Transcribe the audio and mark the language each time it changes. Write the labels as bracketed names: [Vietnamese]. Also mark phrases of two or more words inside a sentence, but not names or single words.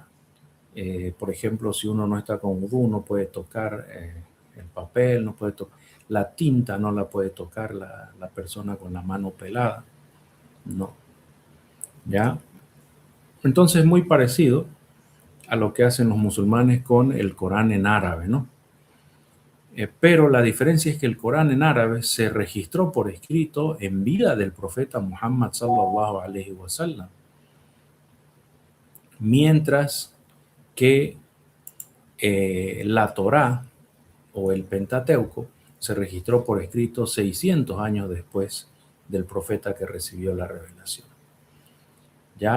[Spanish] Por ejemplo, si uno no está con vudú, no puede tocar el papel, no puede tocar la tinta, no la puede tocar la persona con la mano pelada, no, ¿ya? Entonces, muy parecido a lo que hacen los musulmanes con el Corán en árabe, ¿no? Pero la diferencia es que el Corán en árabe se registró por escrito en vida del profeta Muhammad [Arabic] صلى الله عليه وسلم, [Spanish] mientras que la Torá o el Pentateuco se registró por escrito 600 años después del profeta que recibió la revelación. ¿Ya?